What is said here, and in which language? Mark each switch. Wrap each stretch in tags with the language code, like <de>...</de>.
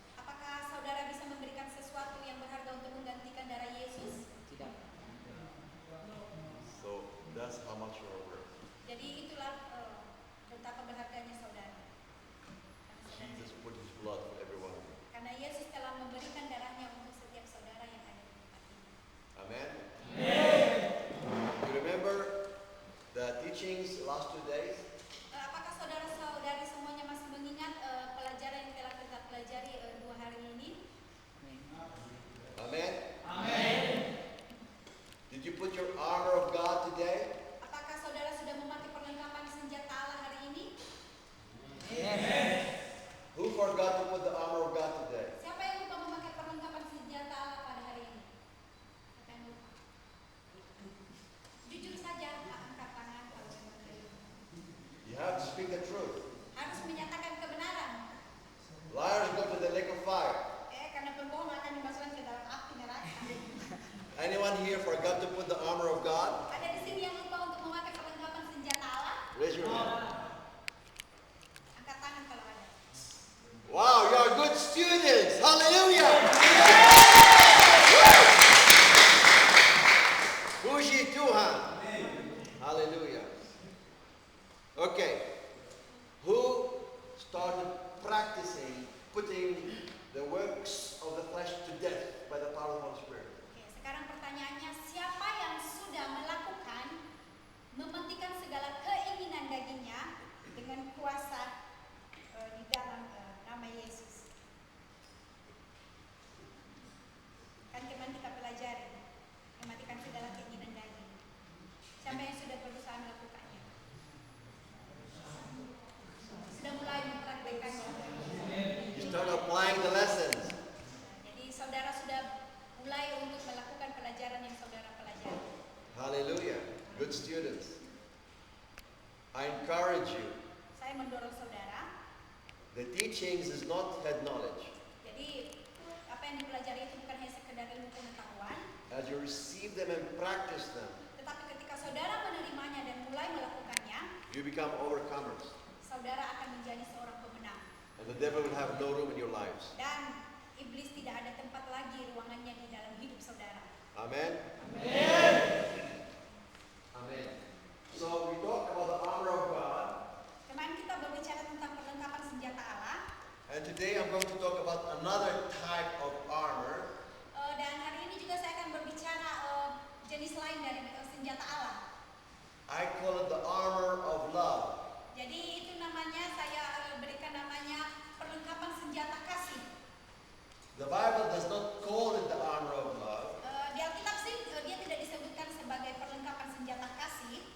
<id>Apakah saudara bisa memberikan sesuatu yang berharga untuk menggantikan darah Yesus? Tidak.</id> <en>So that's how much you are worth.</en> <id>Jadi itulah betapa berharganya saudara.</id> <en>Jesus put his blood for everyone.</en> <id>Karena Yesus telah memberikan darahnya untuk setiap saudara yang ada di tempat ini. Amen?</id> <en>You remember the teachings last 2 days?</en> <id>Apakah saudara-saudari semuanya masih mengingat pelajaran yang telah kita pelajari 2 hari ini? Amen?</id> <en>Did you put your armor of God today?</en> <id>Apakah saudara sudah memakai perlengkapan senjata Allah hari ini?</id> <en>Who forgot to put the armor of God today?</en> <id>Siapa yang lupa memakai perlengkapan senjata Allah pada hari ini? Siapa yang lupa? Jujur saja, angkat tangan kalau memang terima.</id> <en>You have to speak the truth.</en> <id>Harus menyatakan kebenaran.</id> <en>Liars go to the lake of fire.</en> <id>Karena pembohong akan dimasukkan ke dalam api neraka.</id> <en>Anyone here forgot to put the armor of God?</en> <id>Ada di sini yang lupa untuk memakai perlengkapan senjata Allah?</id> <en>Raise your hand.</en> <id>Angkat tangan kalau ada.</id> <en>Wow, you are good students. Hallelujah.</en> <id>Puji Tuhan. Hallelujah. Okay.</id> <en>Who started practicing putting the works of the flesh to death by the power of the Holy Spirit?</en> <id>Oke, sekarang pertanyaannya, siapa yang sudah melakukan mematikan segala keinginan dagingnya dengan kuasa di dalam nama Yesus? Kan kemarin kita pelajari mematikan segala keinginan daging. Siapa yang sudah berusaha melakukannya? Sudah mulai mempraktekannya.</id> <en>You start applying the lessons.</en> <id>Jadi saudara sudah mulai untuk melakukan pelajaran yang saudara pelajari.</id> <en>Hallelujah. Good students. I encourage you.</en> <id>Saya mendorong saudara.</id> <en>The teachings is not head knowledge.</en> <id>Jadi apa yang dipelajari itu bukan hanya sekedar ilmu pengetahuan,</id> <en>As you receive them and practice them,</en> <id>tetapi ketika saudara menerimanya dan mulai melakukannya,</id> <en>you become overcomers.</en> <id>saudara akan menjadi seorang pemenang.</id> <en>And the devil will have no room in your lives.</en> <id>Dan iblis tidak ada tempat lagi ruangannya di dalam hidup saudara. Amen? Amen.</id> <en>So we talk about the armor of God.</en> <id>Kemarin kita berbicara tentang perlengkapan senjata Allah,</id> <en>And today I'm going to talk about another type of armor.</en> <id>dan hari ini juga saya akan berbicara jenis lain dari senjata Allah.</id> <en>I call it the armor of love.</en> <id>Jadi itu namanya, saya berikan namanya perlengkapan senjata kasih.</id> <en>The Bible does not call it the armor of love.</en> <id>Di Alkitab sih dia tidak disebutkan sebagai perlengkapan senjata kasih,</id>